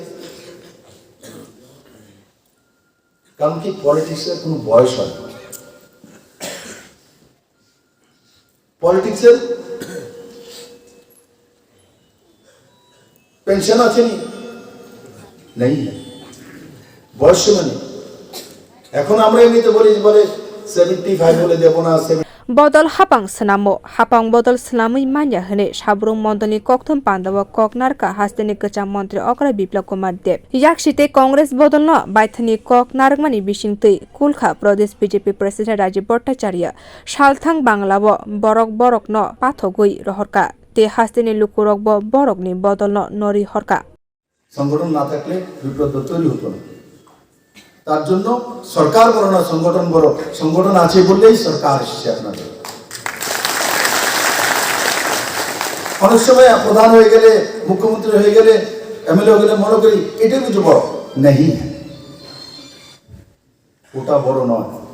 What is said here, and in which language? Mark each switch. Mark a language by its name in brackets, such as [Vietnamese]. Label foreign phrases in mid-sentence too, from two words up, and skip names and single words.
[Bangla] কারণ কি পলিটিক্সের কোনো বয়স হয়, পলিটিক্সের পেনশন আছে নি নেই, বয়স সীমা নেই। এখন আমরা এমনিতে বলি বলে 75 বলে দেবো না। [Kok Borok] बदल हापांग सनामो हापांग बदल सनामै मान्या हने साब्रुं मण्डलनि कक्थम पाण्डव ककनारका हास्तेनि कचा मन्त्री अक्रा बिप्लब कुमार देव याकसिते कांग्रेस बदल न बाइथनि ककनारकमानि बिसिंतै कुलखा प्रदेश [English] BJP president [Kok Borok] राजीव भट्टाचार्य सालथां बांग्लाव बरक बरक न पाथगै रहरका ते हास्तेनि लुकुरक बरकनि बदल न नरि हरका। [Bangla] সংগঠন না থাকলে বিপ্লব তৈরি হতো না। তার জন্য সরকার বড় না সংগঠন বড়, সংগঠন আছে বললেই সরকার এসছে আপনাদের। অনেক সময় প্রধান হয়ে গেলে, মুখ্যমন্ত্রী হয়ে গেলে, এমএলএ হয়ে গেলে মনে করি এটাই কিছু বড় নেই, ওটা বড় নয়।